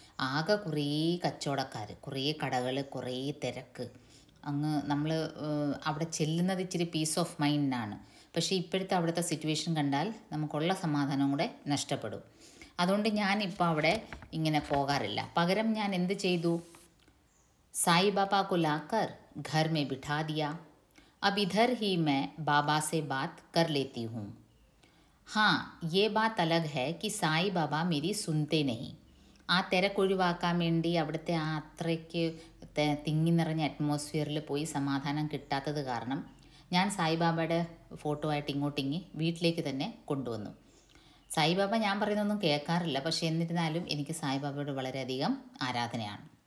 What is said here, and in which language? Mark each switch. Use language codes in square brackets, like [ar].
[ml] ആകെ കുറേ കച്ചവടക്കാർ, കുറേ കടകൾ, കുറേ തിരക്ക്. അങ്ങ് നമ്മൾ അവിടെ ചെല്ലുന്നത് ഇച്ചിരി പീസ് ഓഫ് മൈൻഡിനാണ്. പക്ഷേ ഇപ്പോഴത്തെ അവിടുത്തെ സിറ്റുവേഷൻ കണ്ടാൽ നമുക്കുള്ള സമാധാനം കൂടെ നഷ്ടപ്പെടും. അതുകൊണ്ട് ഞാനിപ്പോൾ അവിടെ ഇങ്ങനെ പോകാറില്ല. പകരം ഞാൻ എന്ത് ചെയ്തു? [hi] സായി ബാബा को लाकर घर में बिठा दिया. अब इधर ही मैं बाबा से बात कर लेती हूँ. हाँ, ये बात अलग है कि സായി ബാബ मेरी सुनते नहीं. [ml] ആ തിരക്കൊഴിവാക്കാൻ വേണ്ടി അവിടുത്തെ ആ അത്രയ്ക്ക് തിങ്ങി നിറഞ്ഞ അറ്റ്മോസ്ഫിയറിൽ പോയി സമാധാനം കിട്ടാത്തത് കാരണം ഞാൻ സായിബാബയുടെ ഫോട്ടോ ആയിട്ട് ഇങ്ങോട്ടിങ്ങി വീട്ടിലേക്ക് തന്നെ കൊണ്ടുവന്നു. സായിബാബ ഞാൻ പറയുന്നൊന്നും കേൾക്കാറില്ല, പക്ഷേ എന്നിരുന്നാലും എനിക്ക് സായിബാബയോട് വളരെയധികം ആരാധനയാണ്.